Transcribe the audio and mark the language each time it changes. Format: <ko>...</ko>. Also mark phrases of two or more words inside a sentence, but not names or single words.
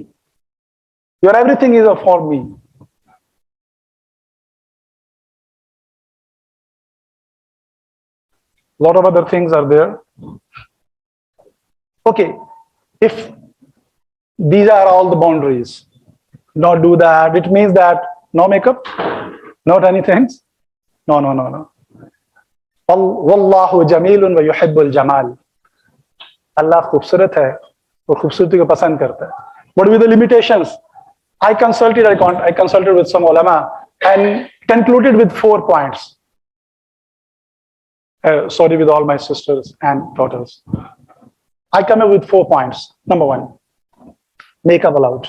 <en>Your everything is for me. A lot of other things are there. Okay, if these are all the boundaries, not do that, it means that no makeup, not anything. No.</en> <ar>والله جميل ويحب الجمال.</ar> <hi>Allah खूबसूरत है और खूबसूरती को पसंद करता है.</hi> <en>What were the limitations? I consulted with some ulama and concluded with 4 points. Sorry, with all my sisters and daughters. I come up with 4 points. Number 1, makeup allowed.</en>